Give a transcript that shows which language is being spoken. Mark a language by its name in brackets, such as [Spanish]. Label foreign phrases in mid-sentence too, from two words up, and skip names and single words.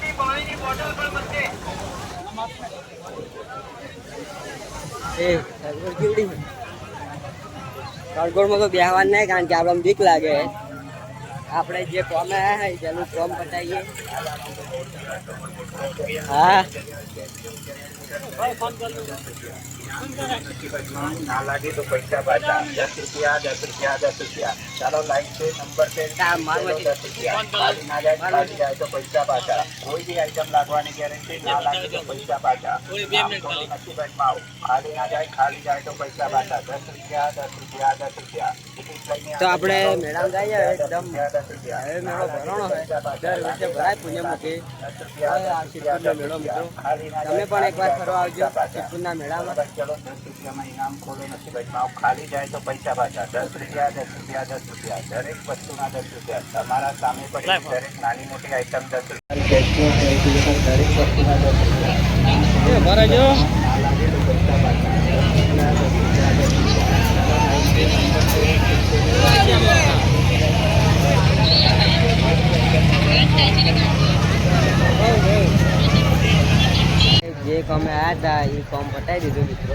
[Gujarati] સગવડમાં તો બેહવા નહીં, કારણ કે આપણે બીક લાગે. આપણે જે કોમ આવ્યા તેનું કોમ પતાવીએ. હા [Hindi] ना लगे तो पैसा बचा 10 रुपया 10 रुपया 10 रुपया. चलो लाइन से नंबर से 10 रुपया. खाली ना जाए तो पैसा बचा. कोई भी आइटम लगवाने गारंटी, ना लगे तो पैसा बचा. खाली ना जाए, खाली जाए तो पैसा बचा. 10 रुपया 10 रुपया 10 रुपया. [Gujarati] તો આપણે મેળામાં જઈએ. એકદમ હવે મેળો ભરણો હોય, દર વર્ષે ભરાય પુણ્યમુખી મેળો મિત્રો. તમે પણ એકવાર ફરવા આવજો સિદ્ધપુરના મેળામાં. [Hindi] चलो 10 रुपया में इनाम खोलो नसीब अजमाओ. खाली जाए तो पैसा बचा. 10 रुपया 10 रुपया 10 रुपया. [Gujarati] દરેક વસ્તુના 10 રૂપિયા. તમારા સામે પડી દરેક નાની મોટી આઈટમ 10 રૂપિયા. દરેક વસ્તુના 10 રૂપિયા. ભરાજો. જે કોમે આવ્યા હતા એ કોમ પતાવી દીધું મિત્રો.